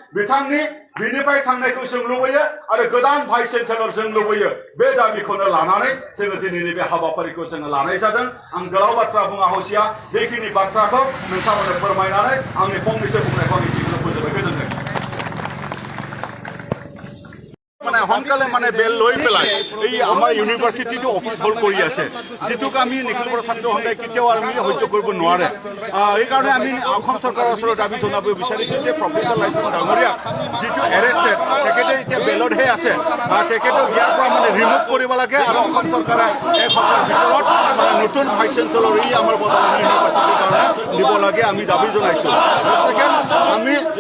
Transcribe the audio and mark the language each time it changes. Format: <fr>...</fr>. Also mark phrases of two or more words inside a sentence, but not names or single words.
<brx>बिनिफ्राय थांनायखौ जों लुबैयो आरो गोदान</brx> <en>vice chancellor</en> <brx>जों लुबैयो बे दाबिखौनो लानानै जोङो दिनैनि बे हाबाफारिखौ जोङो लानाय जादों आं गोलाव बाथ्रा बुङा हसिया बेखिनि बाथ्राखौ नोंथांमोननो फोरमायनानै आंनि फंनैसो बुंनायखौ आं एसेखौनो फोजोबबाय गोजोन्थों</brx> <as>সোনকালে মানে বেল লৈ পেলাই এই আমাৰ ইউনিভাৰ্চিটিটো অফিচ হোল্ড কৰি আছে যিটোক আমি নিখিল বড়ো ছাত্ৰ সন্থাই কেতিয়াও আমি সহ্য কৰিব নোৱাৰে সেইকাৰণে আমি অসম চৰকাৰৰ ওচৰত দাবী জনাব বিচাৰিছোঁ যে প্ৰফেচাৰ লাইচেঞ্চ ডাঙৰীয়াক যিটো এৰেষ্টেড তেখেতে এতিয়া বেলতহে আছে তেখেতক ইয়াৰ পৰা মানে ৰিমুভ কৰিব লাগে আৰু অসম চৰকাৰে এক সপ্তাহৰ ভিতৰত মানে নতুন</as> <en>vice chancellor</en> <as>ই আমাৰ বদোলেণ্ড ইউনিভাৰ্চিটিৰ কাৰণে দিব লাগে আমি দাবী জনাইছোঁ ছেকেণ্ড আমি</as>